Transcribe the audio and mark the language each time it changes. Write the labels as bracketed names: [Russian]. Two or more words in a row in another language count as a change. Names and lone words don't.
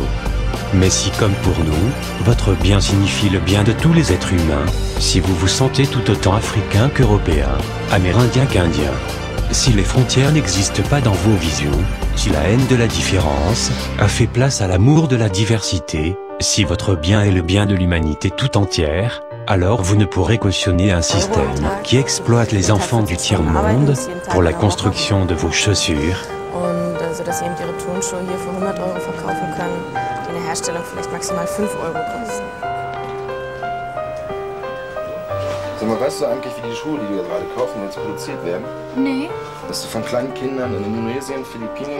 [French] Mais si comme pour nous, votre bien signifie le bien de tous les êtres humains, si vous vous sentez tout autant africain qu'européen, amérindien qu'indien, si les frontières n'existent pas dans vos visions, si la haine de la différence a fait place à l'amour de la diversité, si votre bien est le bien de l'humanité tout entière, alors vous ne pourrez cautionner un système qui exploite les enfants du tiers-monde pour la construction de vos chaussures, [German] sodass sie eben ihre Turnschuhe hier für 100 € verkaufen können, die in der Herstellung vielleicht maximal 5 € kosten. Sag mal, weißt du eigentlich, wie die Schuhe, die wir gerade kaufen, jetzt produziert werden? Nee. Das ist von kleinen Kindern in Indonesien, Philippinen.